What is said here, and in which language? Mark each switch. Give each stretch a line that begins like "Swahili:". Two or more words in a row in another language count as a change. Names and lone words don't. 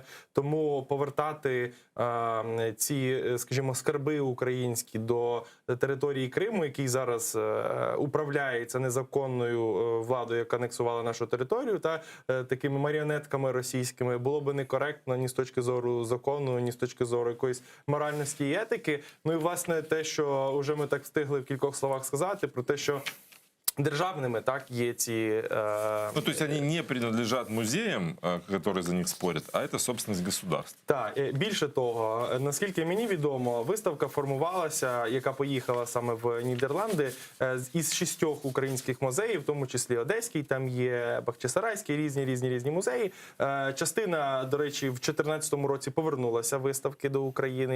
Ukrainian: Тому повертати ці, скажімо, скарби українські до території Криму, який зараз управляється незаконною владою, яка анексувала нашу територію, та такими маріонетками російськими, було би некоректно ні з точки зору закону, ні з точки зору якоїсь моральності і етики. Ну і, власне, те, що вже ми так встигли в кількох словах сказати, про те, що державними, так, є ці...
Russian: Ну, то есть они не принадлежат музеям, которые за них спорят, а это собственность государства.
Ukrainian: Так, більше того, наскільки мені відомо, виставка формувалася, яка поїхала саме в Нідерланди, із 6 українських музеїв, в тому числі Одеський, там є Бахчисарайський, різні музеї. Частина, до речі, в 2014 році повернулася виставки до України.